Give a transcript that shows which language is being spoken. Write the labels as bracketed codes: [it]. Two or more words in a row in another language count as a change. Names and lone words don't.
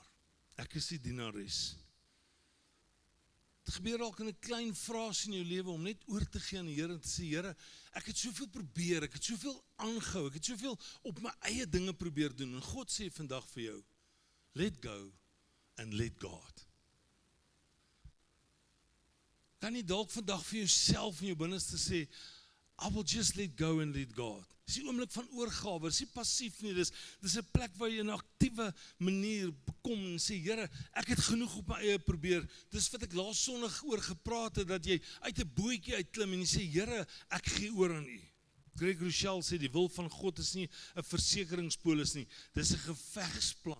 [af] Ek is die dienares. Het gebeur dalk in 'n klein frase in jou lewe om net oor te gee aan die Here en te sê, Here, ek het soveel probeer, ek het soveel aangehou, ek het soveel op my eie dinge probeer doen. En God sê vandag vir jou, [en] let go and let God. [af] kan jy dalk vandag vir jouself in jou binneste sê, [en] I will just let go and let God. [af] Dis die oomblik van oorgawe, dis nie passief nie, dis 'n plek waar jy in 'n aktiewe manier kom en sê, Here, ek het genoeg op my eie probeer. Dis wat ek laas Sondag oor gepraat het, dat jy uit 'n bootjie uitklim en jy sê, Here, ek gee oor aan U. Greg Rochelle sê, die wil van God is nie 'n versekeringspolis nie, dis 'n gevegsplan.